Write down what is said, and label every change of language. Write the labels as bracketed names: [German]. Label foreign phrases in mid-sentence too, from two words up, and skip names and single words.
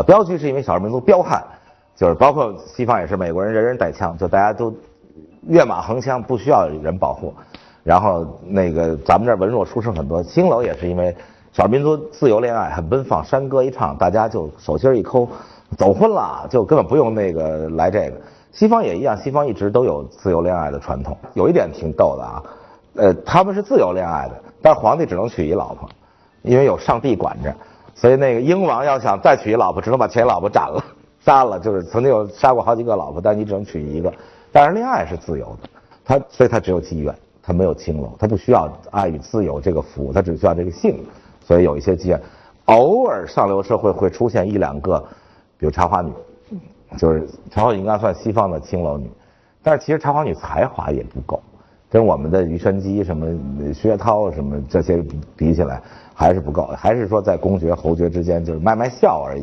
[Chinese] 鏢局是因為少數民族彪悍，就是包括西方也是，美國人人人帶槍，就大家都躍馬橫槍，不需要人保護。然後那個咱們這兒文弱書生很多，青樓也是因為少數民族自由戀愛很奔放，山歌一唱，大家就手心一摳。走婚了就根本不用那個來這個，西方也一樣，西方一直都有自由戀愛的傳統。有一點挺逗的啊，他們是自由戀愛的，但是皇帝只能娶一老婆，因為有上帝管着，所以那個英王要想再娶一老婆，只能把前老婆斩了、杀了，就是曾经有殺過好幾個老婆，但你只能娶一個。但是戀愛是自由的，所以他只有妓院，他沒有青樓，他不需要愛與自由這個服務，他只需要這個性，所以有一些妓院，偶爾上流社會會出現一兩個。比如茶花女，就是茶花女應該算西方的青樓女，但是其實茶花女才華也不夠，跟我們的庾澄基什麼薛濤什麼這些比起來還是不夠，還是說在公爵侯爵之間就是賣笑而已。